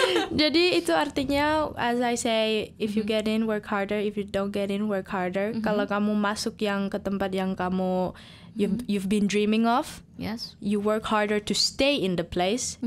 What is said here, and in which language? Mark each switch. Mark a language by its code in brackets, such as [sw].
[id] Jadi itu artinya, [en] as I say, if you get in, work harder. If you don't get in, work harder. [id] Kalau kamu masuk yang ke tempat yang kamu [en] you've been dreaming of, yes, you work harder to stay in the place.